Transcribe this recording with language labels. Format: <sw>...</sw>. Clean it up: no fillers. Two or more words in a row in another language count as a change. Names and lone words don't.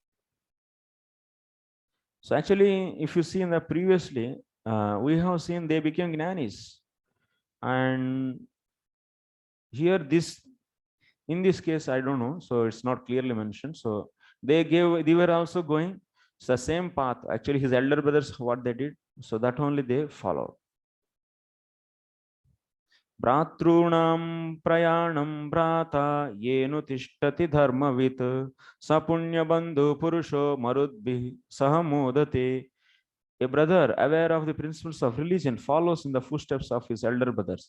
<en>So actually, if you see in the previously, we have seen they became jnanis. And here in this case, I don't know. So it's not clearly mentioned. So they were also going. It's the same path. Actually, his elder brothers, what they did, so that only they followed.</en> <sa>भ्रातॄणां प्रयाणं भ्राता येनु तिष्ठति धर्मवित् सपुण्य बन्धु पुरुषो मरुद्भि सहमोदते.</sa> <en>A brother aware of the principles of religion follows in the footsteps of his elder brothers.</en>